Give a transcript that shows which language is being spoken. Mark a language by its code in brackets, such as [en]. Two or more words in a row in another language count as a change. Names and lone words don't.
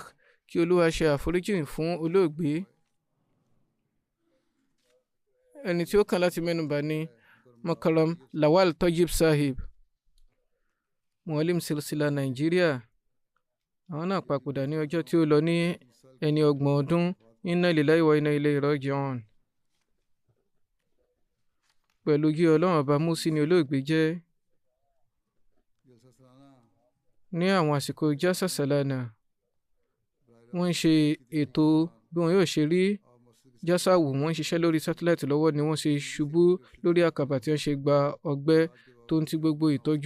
[yo] Kí Olúwa ṣe àforíjì fún olóògbé. Ẹni tí ó kàn láti mẹ́nubà ni Mukarram Lawal Tayyib Sahib, Muallim Silsila Nàìjíríà. Àwọn náà papòdà ní ọjọ́ tí ó lọ ní ẹni 30 ọdún. [ar] إنا لله وإنا إليه راجعون. [yo] Pẹ̀lú yí Ọlọ́run ọba Musi ni olóògbé jẹ́. Ní àwọn àsìkò Jasa Salana, wọ́n ń ṣe ètò bí wọn yóò ṣe rí Jasa wò. Wọ́n ń ṣiṣẹ́ lórí sátáláìtì lọ́wọ́ ni wọ́n ṣe ṣubú lórí àkàbà tí wọ́n ṣe gba ọgbẹ́ tó ń ti gbogbo ìtọ́jú.